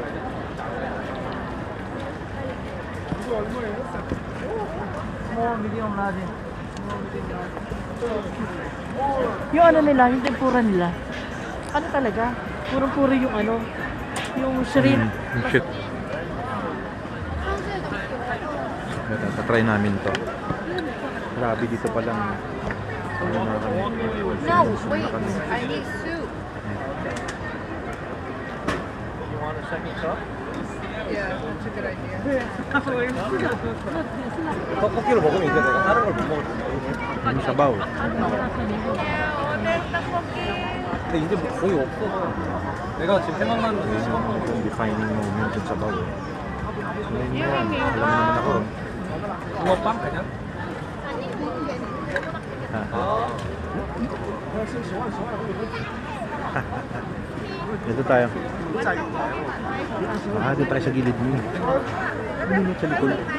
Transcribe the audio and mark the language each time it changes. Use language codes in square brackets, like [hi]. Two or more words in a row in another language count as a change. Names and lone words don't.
[tl] Yung ano nila, yung tempura nila. Ano talaga? Purong-puro yung ano, yung shrimp. Yung shit. Tatry namin to. Grabe dito palang. Ano na kami. [en] No, wait. I need soup. You want a second cup? Yeah, that's a good idea. [ko] 떡볶이를 먹으면 이제 내가 다른 걸 못 먹을 텐데. 이 사바우. 근데 이제 뭐 거의 없어. 내가 지금 생각나는 건 [en] defining moment [tl] sa sabaw. Alam naman ako. [ko] 붕어빵 그냥? [tl] Dito tayo. Dito tayo sa gilid mo. Ano sa likod?